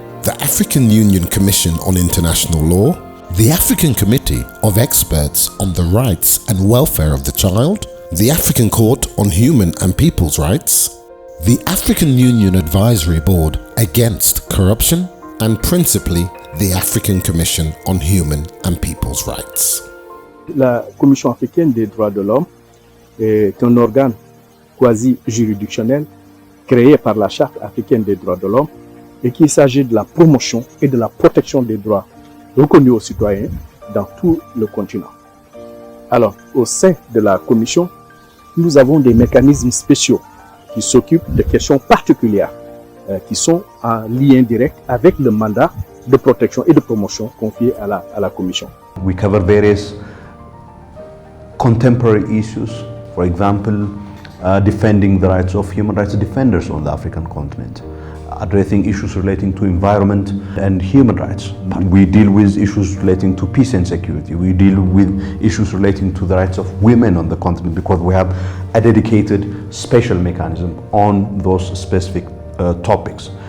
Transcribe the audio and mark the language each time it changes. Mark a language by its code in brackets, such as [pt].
[en] the African Union Commission on International Law, the African Committee of Experts on the Rights and Welfare of the Child, the African Court on Human and People's Rights, the African Union Advisory Board Against Corruption, and principally the African Commission on Human and People's Rights. [fr] La Commission africaine des droits de l'homme est un organe quasi-juridictionnel créé par la Charte africaine des droits de l'homme et qu'il s'agit de la promotion et de la protection des droits reconnus aux citoyens dans tout le continent. Alors, au sein de la Commission, nous avons des mécanismes spéciaux qui s'occupent de questions particulières qui sont en lien direct avec le mandat de protection et de promotion confié à la Commission. [en] We cover various contemporary issues, for example, defending the rights of human rights defenders on the African continent, addressing issues relating to environment and human rights. We deal with issues relating to peace and security. We deal with issues relating to the rights of women on the continent because we have a dedicated special mechanism on those specific topics.